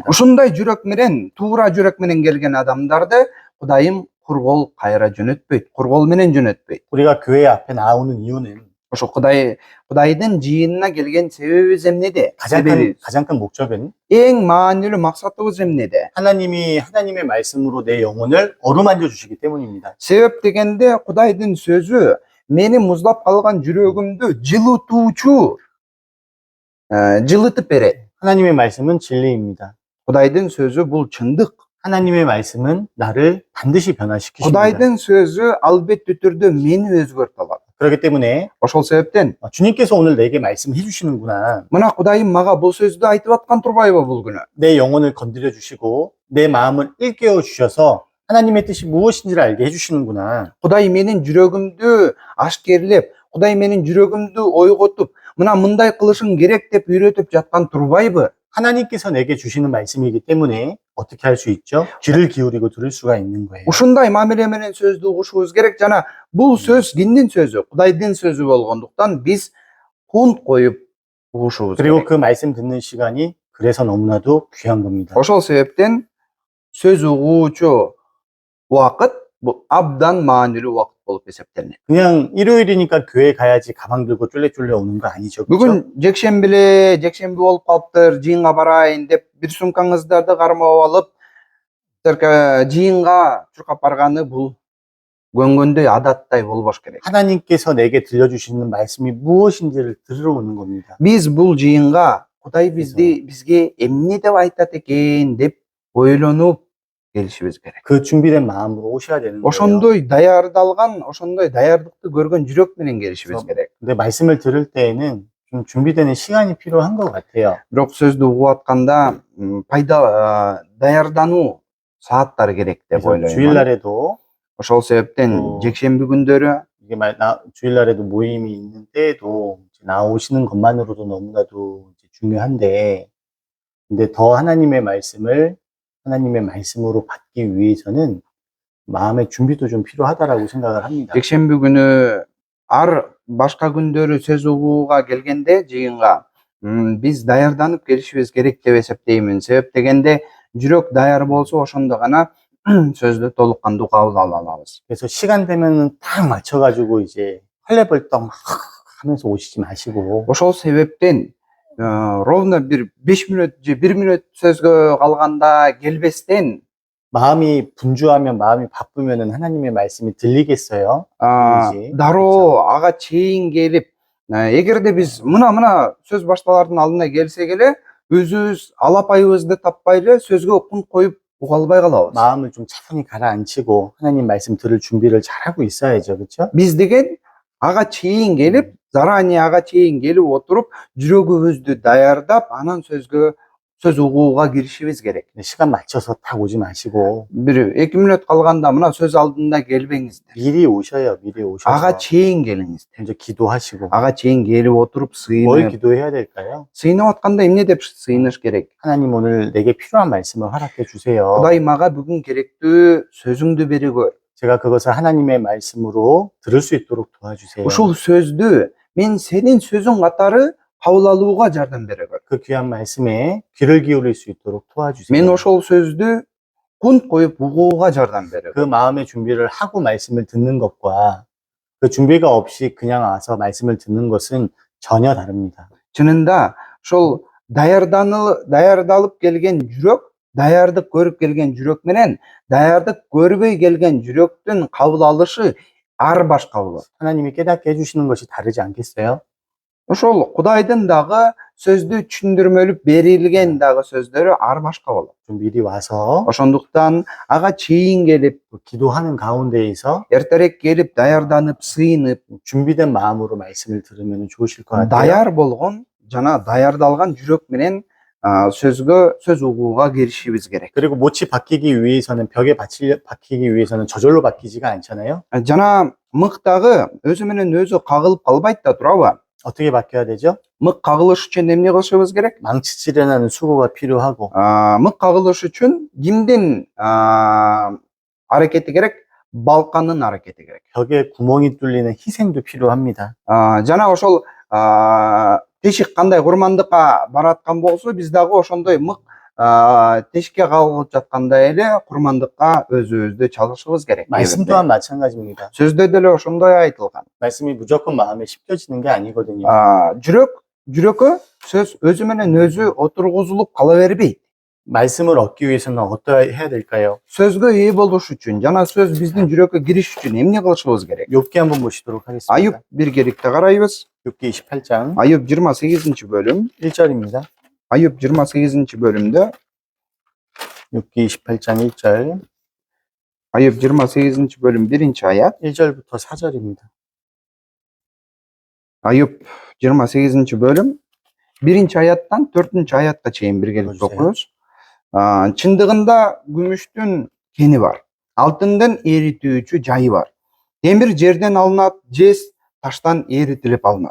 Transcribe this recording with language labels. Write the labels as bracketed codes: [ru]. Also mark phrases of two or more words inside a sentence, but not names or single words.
[ky] Ушундай жүрөк менен, туура жүрөк менен келген адамдарды Кудайым кур кол кайра жөнөтпөйт, кур кол менен жөнөтпөйт. [ko] 우리가 교회 앞에 나오는 이유는 [ky] Ошо Кудайдын жыйынына келген себебибиз эмнеде? [ko] 가장 큰 목적은 [ky] Эң маанилүү максатыбыз эмнеде? [ko] 하나님이 하나님의 말씀으로 내 영혼을 어루만져 주시기 때문입니다. [ky] Себеп дегенде Кудайдын сөзү мени муздап калган жүрөгүмдү жылытып берет. [ko] 하나님의 말씀은 진리입니다. [ky] Кудайдын сөзү бул чындык. [ko] 하나님의 말씀은 나를 반드시 변화시키십니다. [ky] Кудайдын сөзү албеттүү түрдө мени өзгөртө алат. [ko] 그렇기 때문에 [ky] Ошол себептен [ko] 주님께서 오늘 내게 말씀해 주시는구나. [ky] мына Кудайым мага бул сөздү айтып аткан турбайбы бул күнү? [ko] 내 영혼을 건드려 주시고 내 마음을 일깨워 주셔서 하나님의 뜻이 무엇인지를 알게 해 주시는구나. [ky] Кудай менин жүрөгүмдү ашкерлеп, Кудай менин жүрөгүмдү ойготуп, мына мындай кылышың керек деп үйрөтүп жаткан турбайбы? [ko] 하나님께서 내게 주시는 말씀이기 때문에 어떻게 할 수 있죠? 귀를 기울이고 들을 수가 있는 거예요. [ky] Ушундай мамиле менен сөздү угушубуз керек. Жана бул сөз кимдин сөзү? Кудайдын сөзү болгондуктан биз кунт коюп угушубуз [ko] 그리고 [ky] керек. [ko] 그 말씀 듣는 시간이 그래서 너무나도 귀한 겁니다. [ky] Ошол себептен сөз угуучу убакыт бул абдан маанилүү убакыт болуп эсептелинет. [ko] 그냥 일요일이니까 교회 가야지 가방 들고 쫄래쫄래 오는 거 아니죠. 그렇죠? [ky] Бүгүн жекшемби болуп калыптыр, жыйынга барайын деп бир сумкаңыздарды кармап алып, жыйынга чуркап барганы бул көнгөндөй адаттай болбош керек. [ko] 하나님께서 내게 들려주시는 말씀이 무엇인지를 들으러 오는 겁니다. [ky] Биз бул жыйынга Кудай бизге эмне деп айтат экен деп ойлонуп келишибиз керек. [ko] 그 준비된 마음으로 오셔야 되는 거예요. [ky] ошондой даярдалган, ошондой даярдыкты көргөн жүрөк менен келишибиз керек. [ko] 근데 말씀을 들을 때에는 좀 준비되는 시간이 필요한 것 같아요. [ky] Бирок сөздү угуп атканда даярдануу 사аттары керек деп [ko] 그래서 [ky] ойлойм. [ko] 주일날에도 [ky] Ошол себептен жекшемби күндөрү [ko] 이게 주일날에도 모임이 있는 때에도 이제 나오시는 것만으로도 너무나도 이제 중요한데, 근데 더 하나님의 말씀으로 받기 위해서는 마음의 준비도 좀 필요하다라고 생각을 합니다. [ky] жекшемби күнү ар башка күндөрү сөз угууга келгенде жыйынга биз даярданып келишибиз керек деп эсептеймин. Себеп дегенде жүрөк даяр болсо ошондо гана сөздү толук кандуу кабыл ала алабыз. [ko] 그래서 시간 되면 딱 맞춰가지고 이제 헐레벌떡 막 하면서 오시지 마시고, [ky] Ошол себептен ровно бир 5 мүнөт же 1 мүнөт сөзгө калганда келбестен [ko] 마음이 분주하면, 마음이 바쁘면은 하나님의 말씀이 들리겠어요? 그렇지. [ky] дароо ага чейин келип, эгерде биз мына сөз башталардын алдына келсек эле өзүбүз алапайыбызды таппай эле сөзгө кунт коюп уга албай калабыз. [ko] 마음을 좀 차분히 가라앉히고 하나님 말씀 들을 준비를 잘하고 있어야죠. 그렇죠? [ky] Биз деген ага чейин келип, заранее ага чейин келип отуруп, жүрөгүбүздү даярдап, анан сөз угууга киришибиз керек. [ko] 시간 맞춰서 딱 오지 마시고 [ky] Бир 2 мүнөт калганда мына сөз алдында келбеңиздер. [ko] 미리 오셔요. 미리 오셔서 [ky] ага чейин келиңиздер. [ko] 먼저 기도하시고. [ky] ага чейин келип отуруп [ko] 뭘 기도해야 될까요? [ky] сыйнап атканда эмне деп сыйыныш керек? [ko] 하나님 오늘 내게 필요한 말씀을 허락해 주세요. [ky] Кудай мага бүгүн керектүү сөзүңдү беригөр. [ko] 제가 그것을 하나님의 말씀으로 들을 수 있도록 도와주세요. [ky] Ушул сөздү мен сенин сөзүң катары кабыл алууга жардам беригөр. [ko] 그 귀한 말씀에 귀를 기울일 수 있도록 도와주세요. [ky] Мен ошол сөздү кунт коюп угууга жардам беригөр. [ko] 그 마음의 준비를 하고 말씀을 듣는 것과 그 준비가 없이 그냥 와서 말씀을 듣는 것은 전혀 다릅니다. [ky] Чынында ошол даярдалып келген жүрөк, даярдык көрүп келген жүрөк менен даярдык көрбөй келген жүрөктүн кабыл алышы ар башка болот. [ko] 하나님이 깨닫게 해주시는 것이 다르지 않겠어요? [ky] Ошол Кудайдын дагы сөздү түшүндүрмөлүп берилген дагы сөздөрү ар башка болот. [ko] 좀 미리 와서 [ky] Ошондуктан ага чейин келип, [ko] 기도하는 가운데에서 [ky] эртерээк келип, даярданып, сыйынып, [ko] 준비된 마음으로 말씀을 들으면 좋으실 것 같아요. [ky] даяр болгон жана даярдалган жүрөк менен сөз угууга киришибиз керек. [ko] 그리고 못이 박히기 위해서는 벽에 박히기 위해서는 저절로 박히지가 않잖아요. [ky] Жана мык дагы өзү менен өзү кагылып калбайт да, туурабы? [ko] 어떻게 박혀야 되죠? [ky] Мык кагылыш үчүн эмне кылышыбыз керек? [ko] 망치질을 하는 수고가 필요하고 [ky] Мык кагылыш үчүн кимдин аракети керек? Балкандын аракети керек. [ko] 벽에 구멍이 뚫리는 희생도 필요합니다. [ky] Жана ошол тешик кандай курмандыкка бараткан болсо, биз дагы ошондой мык тешикке кагылып жаткандай эле курмандыкка өзүбүздү чалышыбыз керек. [ko] 말씀 또한 마찬가지입니다. [ky] сөздө деле ошондой айтылган. [ko] 말씀이 무조건 마음에 심겨지는 게 아니거든요. [ky] жүрөккө сөз өзү менен өзү отургузулуп кала бербейт. [ko] 말씀을 얻기 위해서는 어떠해야 해야 될까요? [ky] сөзгө ээ болуш үчүн жана сөз биздин жүрөккө кириш үчүн эмне кылышыбыз керек? [ko] 욥기 한번 보시도록 하겠습니다. [ky] Айып биргеликте карайбыз. [ko] 욥기 28장 [ky] Айып 28-бөлүм. [ko] 1절입니다. [ky] Айып 28-бөлүмдө [ko] 욥기 28장 1절 [ky] Айып 28-бөлүм 1-аят. [ko] 1절부터 4절입니다. [ky] Айып 28-бөлүм 1-аяттан 4-аятка чейин биргеликте окуйбуз. Чындыгында күмүштүн кени бар. Алтындын эритүүчү жайы бар. Темир жерден алынат, жез таштан эритилип алынат.